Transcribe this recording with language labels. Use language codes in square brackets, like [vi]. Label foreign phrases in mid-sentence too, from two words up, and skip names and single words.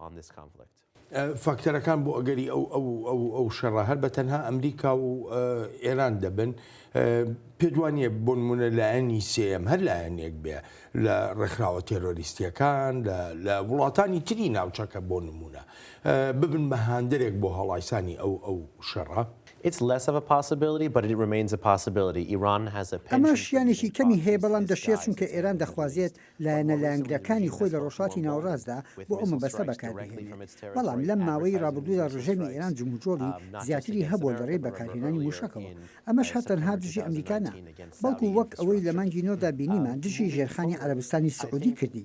[ckb] فاکتەرەکان بۆ ئەگەری ئەو شەڕە هەر بە تەنها ئەمریکا و ئێران دەبن. پێدوانیە بۆ نمونە لایەنی سێم هەر لایەنێک بێ لە ڕێکخراوە تێرۆریستیەکان لە وڵاتانی تری ناوچەکە بۆ نمونە ببن بە هاندێک بۆ هەڵایسانی ئەو شەڕە. [en] It's less of a possibility, but it remains a possibility. Iran has a penchant. [ckb] ئەمە شیانێکی کەمی هەیە بەڵام دەشێت چونکە ئێران دەخوازێت لایەنە لایەنگرەکانی خۆی لە ڕۆژهاتی ناوەڕاستدا بۆ ئەو مەبەستە بەکاربهێنێت. بەڵام لەم ماوەی ڕابردوودا ڕژێمی ئێران جموجۆڵی زیاتری هەبووە لە ڕێی بەکارهێنانی موشکەوە. ئەمەش هەر تەنها دژی ئەمریکانە، بەڵکو وەک ئەوەی لە مانگی نۆدا بینیمان دژی ژێرخانی عەرەبستانی سعودی کردی.